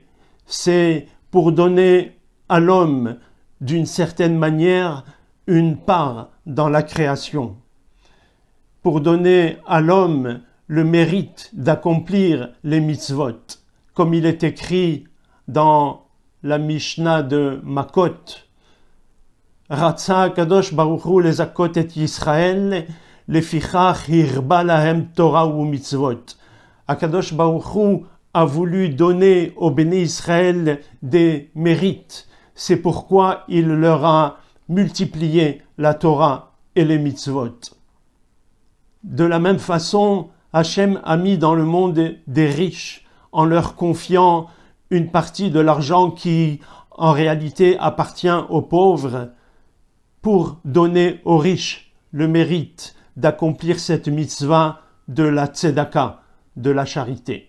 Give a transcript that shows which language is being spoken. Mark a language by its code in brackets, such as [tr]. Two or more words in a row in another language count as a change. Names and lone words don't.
[fr] C'est pour donner à l'homme, d'une certaine manière, une part dans la création. Pour donner à l'homme le mérite d'accomplir les mitzvot. Comme il est écrit dans la Mishnah de Makot, [he] רצה קדוש ברוך הוא לזכות את ישראל לפיכך הרבה להם תורה ומצוות. [fr] Akadosh Baruch Hu a voulu donner au béné Israël des mérites. C'est pourquoi il leur a multiplié la Torah et les mitzvot. De la même façon, Hachem a mis dans le monde des riches en leur confiant une partie de l'argent qui, en réalité, appartient aux pauvres pour donner aux riches le mérite d'accomplir cette mitzvah de la tzedaka, de la charité.